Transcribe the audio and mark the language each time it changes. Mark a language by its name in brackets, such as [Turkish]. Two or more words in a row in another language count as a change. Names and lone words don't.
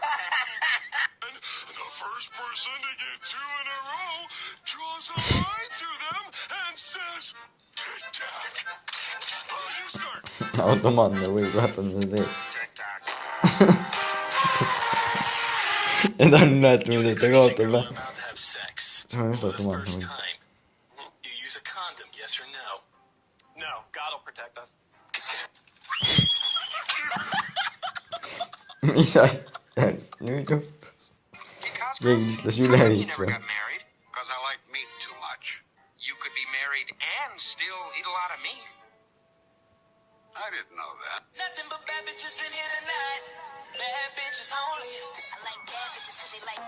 [English] The first person to get 2 in a row draws a line to them and says, "Tic-tac." You start. [Estonian] Automaatne või vaata mida ta teeb. [English] Tic-tac. [Estonian] ja ta on näed mida ta kaotab või? [English] About to have sex. [Estonian] see on just [English] For the [Estonian] automaatne [English] first [Estonian] või? [English] time. You use a condom, yes or no? No, God will protect us. [Estonian] mis asja nüüd juhtus? keegi lihtsalt üle viiks või? [English] Married because I like meat too much. You could be married and still eat a lot of meat. I didn't know that. Nothing but bad bitches in here tonight. Bad bitches only. I like bad bitches because they like.